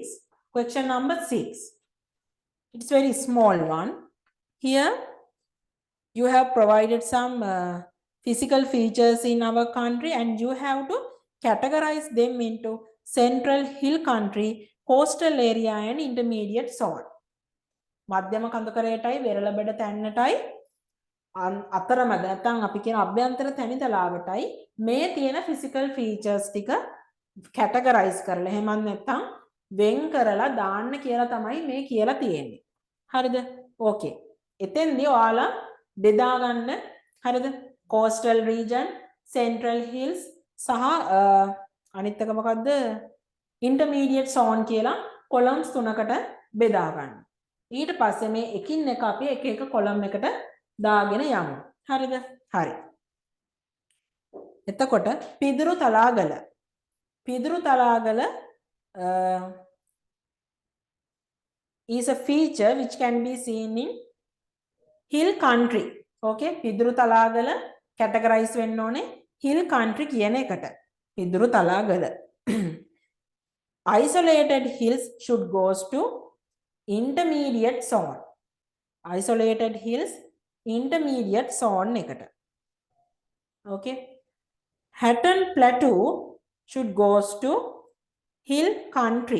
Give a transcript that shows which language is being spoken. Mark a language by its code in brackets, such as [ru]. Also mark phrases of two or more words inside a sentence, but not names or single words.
[en] Question number 6. It's very small one. Here you have provided some physical features in our country and you have to categorize them into central hill country, coastal area and intermediate zone. [si] මධ්‍යම කඳුකරයටයි වෙරළබඩ තැන්නටයි අතරමැද නැත්නම් අපි කියන අභ්‍යන්තර තැනිතලාවටයි මේ තියෙන [en] physical features [si] ටික categorize කරලා එහෙම නැත්නම් වෙන් කරලා දාන්න කියලා තමයි මේ කියලා තියෙන්නේ. හරිද? Okay. එතෙන්දී ඔයාලා බෙදා ගන්න. හරිද? [en] coastal region, central hills [si] සහ අනිත් එක මොකද්ද? [en] intermediate zone [si] කියලා columns තුනකට බෙදා ගන්න. ඊට පස්සේ මේ එකින් එක අපි එක එක column එකට දාගෙන යමු. හරිද? හරි. [en] එතකොට පිදුරු තලාගල is a feature which can be seen in hill country. [si] Okay, පිදුරු තලාගල categorize වෙන්න ඕනේ [en] hill country [si] කියන එකට. [en] පිදුරු තලාගල isolated hills should goes to intermediate zone. Isolated hills intermediate zone එකට. Okay. Hatton Plateau should goes to hill country.